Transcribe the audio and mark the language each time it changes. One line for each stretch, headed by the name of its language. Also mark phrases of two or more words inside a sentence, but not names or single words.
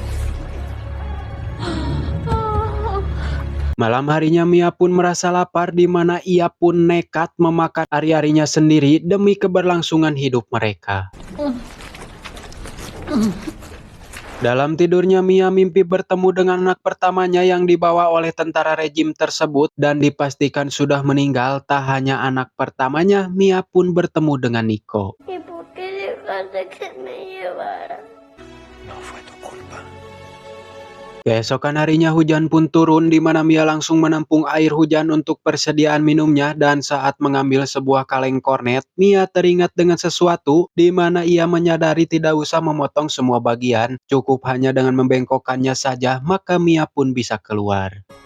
Indonesian: Malam harinya Mia pun merasa lapar, di mana ia pun nekat memakan ari-arinya sendiri demi keberlangsungan hidup mereka. Dalam tidurnya Mia mimpi bertemu dengan anak pertamanya yang dibawa oleh tentara rejim tersebut dan dipastikan sudah meninggal. Tak hanya anak pertamanya, Mia pun bertemu dengan Nico.
Spanish: ¿Y por qué dejaste que me llevara? No fue tu culpa.
Indonesian: Keesokan harinya hujan pun turun, di mana Mia langsung menampung air hujan untuk persediaan minumnya, dan saat mengambil sebuah kaleng kornet, Mia teringat dengan sesuatu, di mana ia menyadari tidak usah memotong semua bagian, cukup hanya dengan membengkokkannya saja, maka Mia pun bisa keluar.